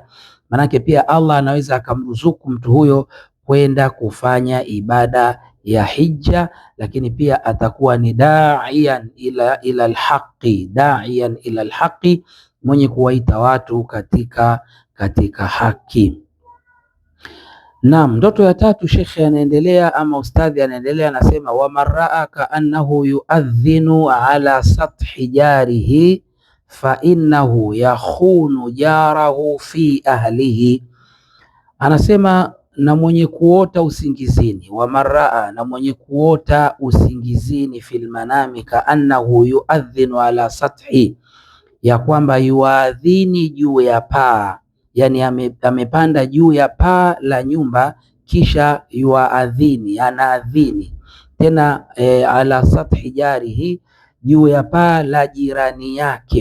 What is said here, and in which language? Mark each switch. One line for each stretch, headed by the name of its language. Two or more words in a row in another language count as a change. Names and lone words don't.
Swahili: Manake pia Allah anaweza akamruzuku mtu huyo kwenda kufanya ibada ya hija, lakini pia atakuwa ni
Arabic: داعيا إلى الحق, داعيا إلى الحق,
Swahili: mwenye kuwaita watu katika haki. Naam, ndoto ya tatu, shekhe anaendelea ama ustadhi anaendelea anasema,
Arabic: ومن رأى كأنه يؤذن على سطح جاره فإنه يخون جاره في أهله,
Swahili: anasema na mwenye kuota usingizini,
Arabic: ومن رأى,
Swahili: na mwenye kuota usingizini,
Arabic: في المنام، كأنه يؤذن على سطح,
Swahili: ya kwamba yuadhini juu ya paa, yani amepanda juu ya paa la nyumba, kisha yuadhini, anaadhini tena
Arabic: على سطح جاره,
Swahili: juu ya paa la jirani yake.